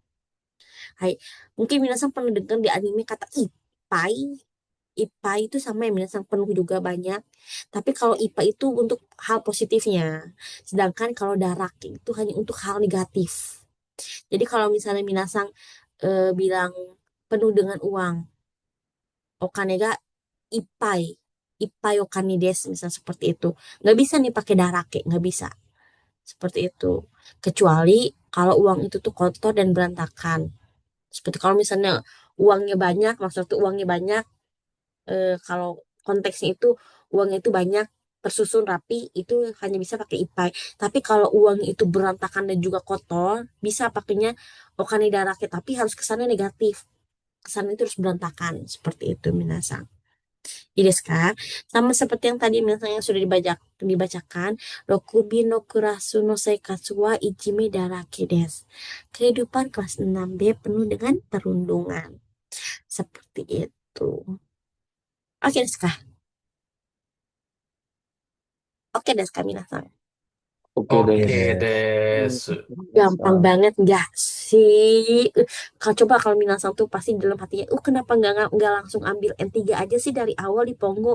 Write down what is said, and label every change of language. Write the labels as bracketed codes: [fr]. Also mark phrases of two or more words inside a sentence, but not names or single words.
[id] Hai, mungkin minasan pernah dengar di anime kata ipai. IPA itu sama ya minasan penuh juga banyak. Tapi kalau IPA itu untuk hal positifnya. Sedangkan kalau darake itu hanya untuk hal negatif. Jadi kalau misalnya minasan bilang penuh dengan uang, [ja] お金がいっぱい、いっぱいお金です, [id] misalnya seperti itu. Nggak bisa nih pakai darake, nggak bisa. Seperti itu. Kecuali kalau uang itu tuh kotor dan berantakan. Seperti kalau misalnya uangnya banyak, maksudnya tuh uangnya banyak, kalau konteksnya itu uangnya itu banyak, tersusun rapi, itu hanya bisa pakai ipai. Tapi kalau uang itu berantakan dan juga kotor, bisa pakainya [ja] お金だらけ, [id] tapi harus kesannya negatif. Kesannya itu harus berantakan. Seperti itu, minasang. Deska, sama seperti yang tadi misalnya sudah dibacakan, [ja] 6Bのクラスの生活はいじめだらけです. [id] Kehidupan kelas 6B penuh dengan perundungan. Seperti itu. Oke, Deska. Oke, Deska, minasang. Oke Oke deh. desu. Gampang banget nggak sih? Kalau coba kalau minasang tuh pasti dalam hatinya, kenapa nggak langsung ambil N3 aja sih dari awal di Pongo?